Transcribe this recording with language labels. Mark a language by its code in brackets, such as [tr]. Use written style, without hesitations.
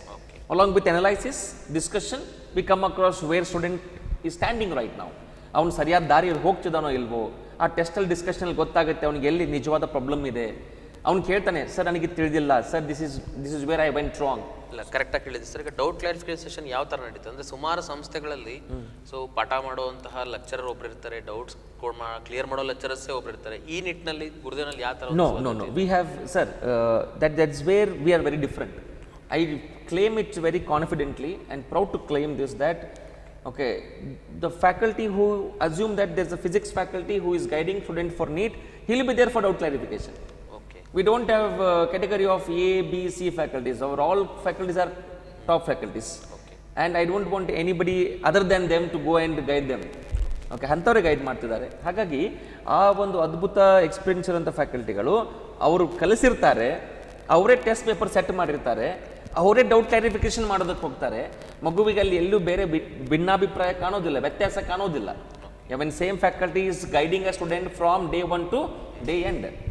[en] Okay. Along with analysis, discussion, we come across where student is standing right now. [kn] ಅವ್ನು ಸರಿಯಾದ ದಾರಿಯಲ್ಲಿ ಹೋಗ್ತಿದ್ದಾನೋ ಇಲ್ವೋ, ಆ ಟೆಸ್ಟಲ್ಲಿ ಡಿಸ್ಕಷನಲ್ಲಿ ಗೊತ್ತಾಗುತ್ತೆ ಅವನಿಗೆ ಎಲ್ಲಿ ನಿಜವಾದ ಪ್ರಾಬ್ಲಮ್ ಇದೆ. ಅವ್ನು ಕೇಳ್ತಾನೆ, ಸರ್ ನನಗೆ ತಿಳಿದಿಲ್ಲ sir, [en] This is where I went wrong. [kn] ಇಲ್ಲ, ಕರೆಕ್ಟಾಗಿ ಹೇಳಿದ್ವಿ ಸರ್. ಈಗ ಡೌಟ್ ಕ್ಲಾರಿಫಿಕೇಶನ್ ಯಾವ ಥರ ನಡೀತದೆ ಅಂದರೆ, ಸುಮಾರು ಸಂಸ್ಥೆಗಳಲ್ಲಿ ಸೊ ಪಾಠ ಮಾಡುವಂತಹ ಲೆಕ್ಚರರ್ ಒಬ್ರು ಇರ್ತಾರೆ, ಡೌಟ್ಸ್ ಕ್ಲಿಯರ್ ಮಾಡೋ ಲೆಕ್ಚರರ್ಸೇ ಒಬ್ರು ಇರ್ತಾರೆ. ಈ ನಿಟ್ಟಿನಲ್ಲಿ ಗುರುದೇವನಲ್ಲಿ ಯಾವ ಥರ? [en] No. We have, sir, that's where we are very different. I claim it very confidently and proud to claim this, that okay, the faculty who assume that there's a physics faculty who is guiding student for NEET, he'll be there for doubt clarification. Okay. We don't have category of A, B, C faculties. Our all faculties are top faculties. Okay. And I don't want anybody other than them to go and guide them. [kn] Okay, ಅಂಥವ್ರಿಗೆ guide ಮಾಡ್ತಿದ್ದಾರೆ. ಹಾಗಾಗಿ ಆ ಒಂದು ಅದ್ಭುತ experience ಇರುವಂಥ ಫ್ಯಾಕಲ್ಟಿಗಳು ಅವರು ಕಲಿಸಿರ್ತಾರೆ, ಅವರೇ test paper set ಮಾಡಿರ್ತಾರೆ, ಅವರೇ ಡೌಟ್ ಕ್ಲಾರಿಫಿಕೇಶನ್ ಮಾಡೋದಕ್ಕೆ ಹೋಗ್ತಾರೆ. ಮಗುವಿಗೆ ಅಲ್ಲಿ ಎಲ್ಲೂ ಬೇರೆ ಭಿನ್ನಾಭಿಪ್ರಾಯ ಕಾಣೋದಿಲ್ಲ, ವ್ಯತ್ಯಾಸ ಕಾಣೋದಿಲ್ಲ. [en] When same faculty is guiding a student from day 1 to day end.